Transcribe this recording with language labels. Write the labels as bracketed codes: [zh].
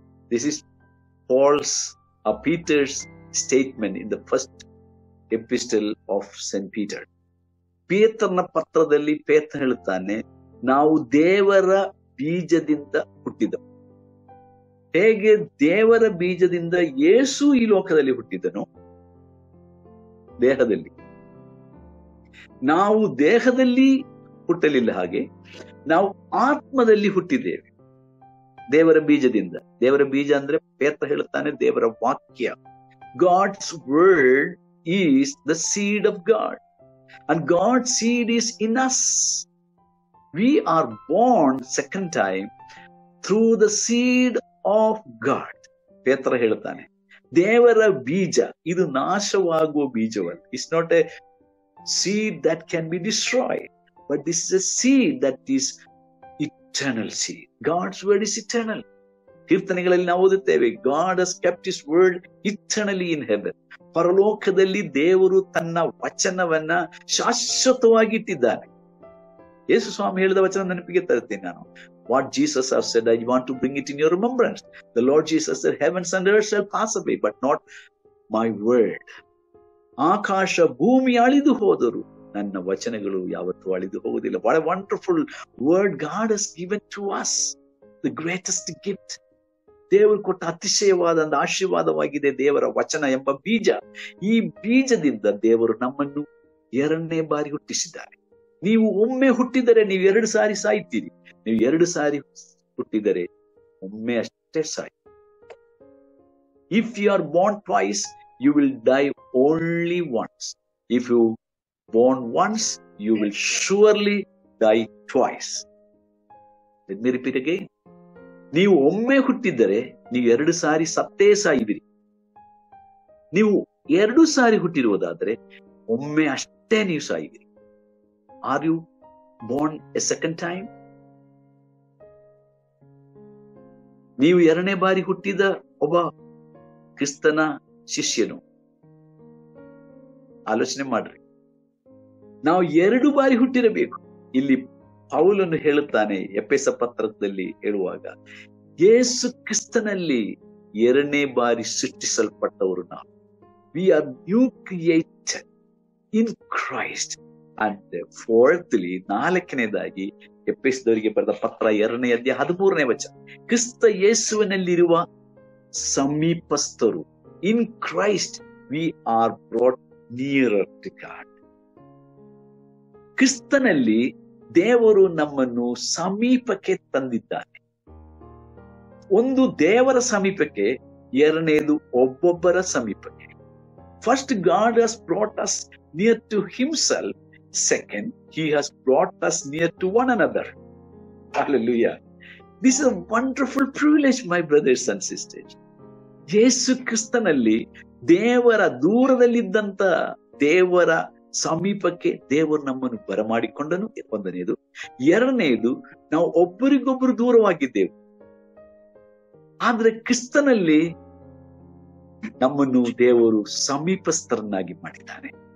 [en] This is Peter's statement in the first epistle of St. Peter. [kn] ಪೇತ್ರನ ಪತ್ರದಲ್ಲಿ ಪೇತ್ರ ಹೇಳ್ತಾನೆ, ನಾವು ದೇವರ ಬೀಜದಿಂದ ಹುಟ್ಟಿದವು. ಹೇಗೆ ದೇವರ ಬೀಜದಿಂದ ಯೇಸು ಈ ಲೋಕದಲ್ಲಿ ಹುಟ್ಟಿದನು, ದೇಹದಲ್ಲಿ. ನಾವು ದೇಹದಲ್ಲಿ ಹುಟ್ಟಲಿಲ್ಲ, ಹಾಗೆ ನಾವು ಆತ್ಮದಲ್ಲಿ ಹುಟ್ಟಿದ್ದೇವೆ ದೇವರ ಬೀಜದಿಂದ. ದೇವರ ಬೀಜ ಅಂದ್ರೆ ಪೇತ್ರ ಹೇಳುತ್ತಾನೆ ದೇವರ ವಾಕ್ಯ. [en] God's word is the seed of God, and God's seed is in us. We are born second time through the seed of God. [kn] ಪೇತ್ರ ಹೇಳ್ತಾನೆ ದೇವರ ಬೀಜ ಇದು ನಾಶವಾಗುವ ಬೀಜವಲ್ಲ. [en] It's not a seed that can be destroyed, but this is a seed that is eternal seed. God's word is eternal. [kn] ಕೀರ್ತನೆಗಳಲ್ಲಿ ನಾವು ಓದುತ್ತೇವೆ, [en] God has kept his word eternally in heaven. [kn] ಪರಲೋಕದಲ್ಲಿ ದೇವರು ತನ್ನ ವಚನವನ್ನ ಶಾಶ್ವತವಾಗಿ ಇಟ್ಟಿದ್ದಾನೆ. ಯೇಸು ಸ್ವಾಮಿ ಹೇಳಿದ ವಚನ ನೆನಪಿಗೆ ತರುತ್ತೇನೆ ನಾನು. [en] What Jesus has said, I want to bring it in your remembrance. The Lord Jesus said, heavens and earth shall pass away, but not my word. [kn] ಆಕಾಶ ಭೂಮಿ ಅಳಿದು ಹೋದರು, ನನ್ನ ವಚನಗಳು ಯಾವತ್ತೂ ಅಳಿದು ಹೋಗುವುದಿಲ್ಲ. [en] What a wonderful word God has given to us. The greatest gift. [kn] ದೇವರು ಕೊಟ್ಟ ಅತಿಶಯವಾದ ಆಶೀರ್ವಾದವಾಗಿದೆ ದೇವರ ವಚನ ಎಂಬ ಬೀಜ. ಈ ಬೀಜದಿಂದ ದೇವರು ನಮ್ಮನ್ನು ಎರಡನೇ ಬಾರಿ ಹುಟ್ಟಿಸಿದ್ದಾರೆ. ನೀವು ಒಮ್ಮೆ ಹುಟ್ಟಿದರೆ ನೀವು 2 ಸಾರಿ ಸಾಯ್ತೀರಿ. ನೀವು 2 ಸಾರಿ ಹುಟ್ಟಿದರೆ ಒಮ್ಮೆ ಅಷ್ಟೇ Sai. [en] If you are born twice, you will die only once. If you born once, you will surely die twice. Let me repeat again. [kn] ನೀವು ಒಮ್ಮೆ ಹುಟ್ಟಿದರೆ ನೀವು 2 ಸಾರಿ ಸತ್ತೇ ಸಾಯುವಿರಿ. ನೀವು 2 ಸಾರಿ ಹುಟ್ಟಿರುವುದಾದರೆ ಒಮ್ಮೆ ಅಷ್ಟೇ ನೀವು ಸಾಯುವಿರಿ. [en] Are you born a second time? [kn] ನೀವು 2ನೇ ಬಾರಿ ಹುಟ್ಟಿದ ಒಬ್ಬ ಕ್ರಿಸ್ತನ ಶಿಷ್ಯನು. ಆಲೋಚನೆ ಮಾಡ್ರಿ, ನಾವು 2 ಬಾರಿ ಹುಟ್ಟಿರಬೇಕು. ಇಲ್ಲಿ ಪೌಲನು ಹೇಳುತ್ತಾನೆ ಎಫೆಸ ಪತ್ರದಲ್ಲಿ ಹೇಳುವಾಗ, ಯೇಸು ಕ್ರಿಸ್ತನಲ್ಲಿ 2ನೇ ಬಾರಿ ಸೃಷ್ಟಿಸಲ್ಪಟ್ಟವರು ನಾವು. [en] We are new created in Christ. And fourthly, [kn] 4ನೇದಾಗಿ ಎಫೆಸದವರಿಗೆ ಬರೆದ ಪತ್ರ 2ನೇ ಅಧ್ಯಾಯ 13ನೇ ವಚನ, ಕ್ರಿಸ್ತ ಯೇಸುವಿನಲ್ಲಿರುವ ಸಮೀಪಸ್ಥರು. [en] In Christ we are brought nearer to God. [kn] ಕ್ರಿಸ್ತನಲ್ಲಿ ದೇವರು ನಮ್ಮನ್ನು ಸಮೀಪಕ್ಕೆ ತಂದಿದ್ದಾನೆ. ಒಂದು ದೇವರ ಸಮೀಪಕ್ಕೆ, 2ನೇದು ಒಬ್ಬೊಬ್ಬರ ಸಮೀಪಕ್ಕೆ. [en] First, God has brought us near to himself. Second, he has brought us near to one another. Hallelujah. This is a wonderful privilege, my brothers and sisters. [kn] ಯೇಸು ಕ್ರಿಸ್ತನಲ್ಲಿ ದೇವರ ದೂರದಲ್ಲಿದ್ದಂತ ದೇವರ ಸಮೀಪಕ್ಕೆ ದೇವರು ನಮ್ಮನ್ನು ಬರಮಾಡಿಕೊಂಡನು. 1ನೇದು. 2ನೇದು, ನಾವು ಒಬ್ಬರಿಗೊಬ್ಬರು ದೂರವಾಗಿದ್ದೆವು, ಆದ್ರೆ ಕ್ರಿಸ್ತನಲ್ಲಿ ನಮ್ಮನ್ನು ದೇವರು ಸಮೀಪಸ್ಥರನ್ನಾಗಿ ಮಾಡಿದ್ದಾನೆ.